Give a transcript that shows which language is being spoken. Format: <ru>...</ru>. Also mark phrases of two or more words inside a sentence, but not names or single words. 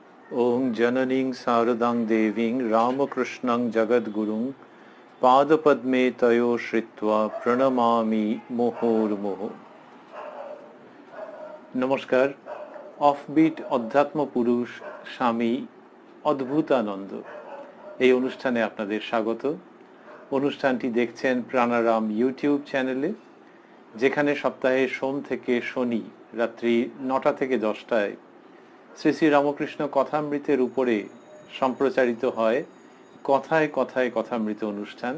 <sa>ओं जननीं शारदां देवीं रामकृष्णं जगद्गुरुं पादपद्मे तयो श्रित्वा प्रणमामि मुहुर्मुहुः।</sa> <bn>नमस्कार। অফবিট অধ্যাত্ম পুরুষ স্বামী অদ্ভুতানন্দ এই অনুষ্ঠানে আপনাদের স্বাগত। অনুষ্ঠানটি দেখছেন প্রাণারাম ইউটিউব চ্যানেলে, যেখানে সপ্তাহে সোম থেকে শনি রাত্রি 9টা থেকে 10টায় শ্রী শ্রী রামকৃষ্ণ কথামৃতের উপরে সম্প্রচারিত হয় কথায় কথায় কথামৃত অনুষ্ঠান।</bn>